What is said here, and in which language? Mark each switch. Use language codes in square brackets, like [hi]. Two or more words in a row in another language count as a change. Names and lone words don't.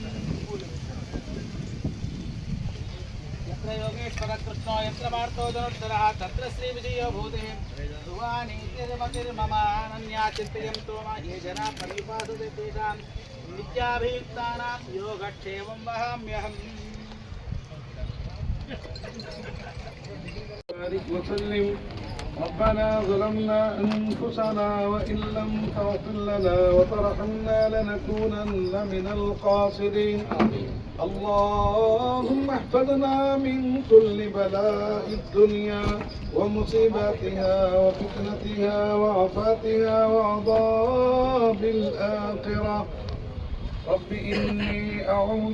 [sa] यत्र योगेश्वरः कृष्णो यत्र पार्थो धनुर्धरः तत्र श्रीविजयो भूतिः ध्रुवानीतिर्मतिर्मम अनन्या चिन्तयन्तो मा ये जनाः पर्युपासते तेषां नित्याभियुक्तानां योगक्षेमं वहाम्यहम् [ar] وسلم ربنا ظلمنا أنفسنا وإن لم تغفر لنا وترحمنا لنكونن من الخاسرين اللهم احفظنا من كل بلاء الدنيا ومصيباتها وفتنتها وعفاتها وعذاب الآخرة رب إني أعوذ